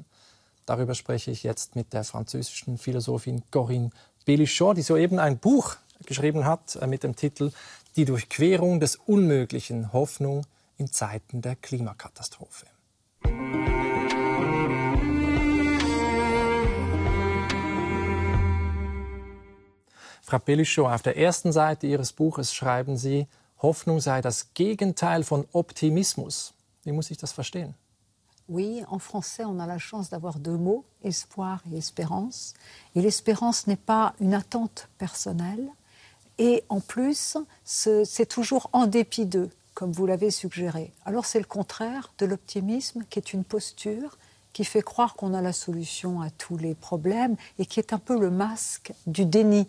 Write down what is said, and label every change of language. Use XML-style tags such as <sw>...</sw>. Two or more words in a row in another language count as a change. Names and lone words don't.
<de>Darüber spreche ich jetzt mit der französischen Philosophin Corinne Belluchon, die soeben ein Buch geschrieben hat mit dem Titel Die Durchquerung des Unmöglichen, Hoffnung in Zeiten der Klimakatastrophe. Frau Belluchon, auf der ersten Seite Ihres Buches schreiben Sie, Hoffnung sei das Gegenteil von Optimismus. Wie muss ich das verstehen?</de> <fr>Oui, en français, on a la chance d'avoir deux mots, espoir et espérance. Et l'espérance n'est pas une attente personnelle. Et en plus, c'est toujours en dépit d'eux, comme vous l'avez suggéré. Alors c'est le contraire de l'optimisme, qui est une posture qui fait croire qu'on a la solution à tous les problèmes et qui est un peu le masque du déni.</fr>